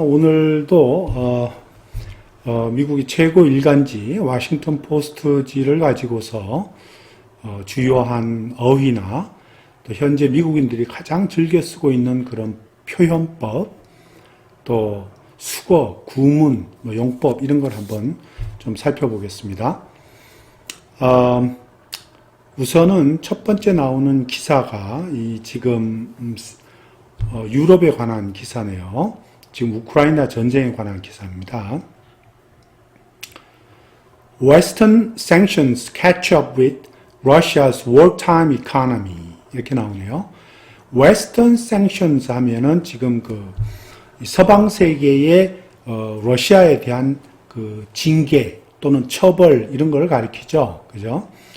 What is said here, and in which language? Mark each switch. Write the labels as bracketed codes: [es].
[ko] 오늘도 미국의 최고 일간지 워싱턴 포스트지를 가지고서 주요한 어휘나 또 현재 미국인들이 가장 즐겨 쓰고 있는 그런 표현법, 또 수거, 구문, 용법 이런 걸 한번 좀 살펴보겠습니다. 우선은 첫 번째 나오는 기사가 이 지금 유럽에 관한 기사네요. 지금 우크라이나 전쟁에 관한 기사입니다. [en] Western sanctions catch up with Russia's wartime economy. [ko] 이렇게 나오네요. Western sanctions 하면은 지금 그 서방 세계의 러시아에 대한 그 징계 또는 처벌 이런 걸 가리키죠. 그죠?